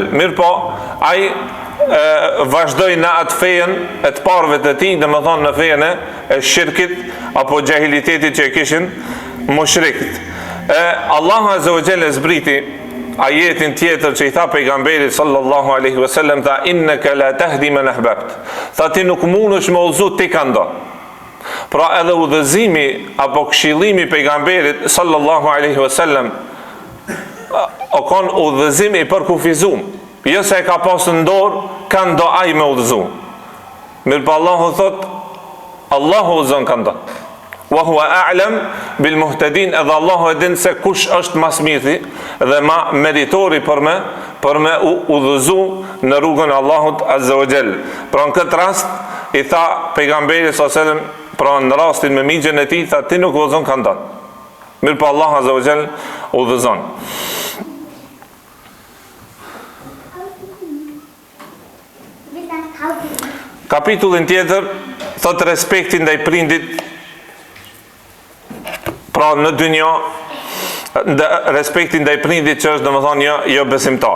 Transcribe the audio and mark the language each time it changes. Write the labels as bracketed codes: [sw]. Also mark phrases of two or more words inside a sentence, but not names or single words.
[sq] Mirë po, ai vazhdoi në atë fejen e të parëve të tij, domethënë në fejen e shirkit apo xahilitetit që e kishin mushrikët. Allahu [ar] عز وجل [sq] zbriti ajetin tjetër që i tha pejgamberit [ar] صلى الله عليه وسلم, [sq] tha [ar] إنك لا تهدي من أحببت. [sq] Tha ti nuk mundesh me udhëzu ti kando. Pra edhe udhëzimi apo këshillimi pejgamberit [ar] صلى الله عليه وسلم [sq] o kon udhëzim i përkufizum. Jo se e ka pasur në dorë, kanë do ai me udhëzu. Mirë pa Allahu thot, Allahu udhëzon kando. [ar] وهو أعلم بالمهتدين, [sq] edhe Allahu e din se kush është mas miri dhe ma meritori për me udhëzu në rrugën e Allahut [ar] عز وجل. [sq] Pra në këtë rast i tha pejgamberi [ar] صلى الله عليه وسلم, [sq] pra në rastin me migjën e tij, tha ti nuk udhëzon kandat. Mirë pa Allahu [ar] عز وجل [sq] udhëzon. Kapitullin tjetër thot respektin ndaj prindit, pra në dynja respektin ndaj prindit që është domethënë jo besimtar.